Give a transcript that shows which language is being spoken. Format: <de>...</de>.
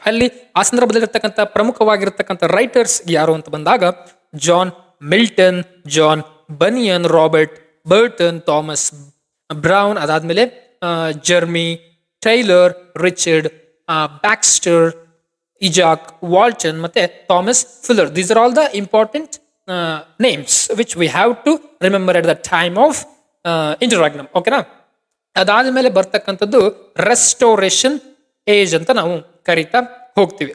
<kn>ಅಲ್ಲಿ ಆ ಸಂದರ್ಭದಲ್ಲಿರ್ತಕ್ಕಂಥ ಪ್ರಮುಖವಾಗಿರ್ತಕ್ಕಂಥ ರೈಟರ್ಸ್ ಯಾರು ಅಂತ ಬಂದಾಗ John Milton, John banian, Robert Burton, Thomas brown, ಅದಾದ್ಮೇಲೆ ಜರ್ಮಿ ಟೈಲರ್, ರಿಚರ್ಡ್ ಬ್ಯಾಕ್ಸ್ಟರ್, ಇಜಾಕ್ ವಾಲ್ಟನ್ ಮತ್ತೆ Thomas fuller.</kn> <en>These are all the important names which we have to remember at the time of interregnum.</en> <kn>ಓಕೆನಾ. ಅದಾದ್ಮೇಲೆ ಬರ್ತಕ್ಕಂಥದ್ದು ರೆಸ್ಟೋರೇಷನ್ ಏಜ್ ಅಂತ ನಾವು ಕರಿತಾ ಹೋಗ್ತೀವಿ.</kn>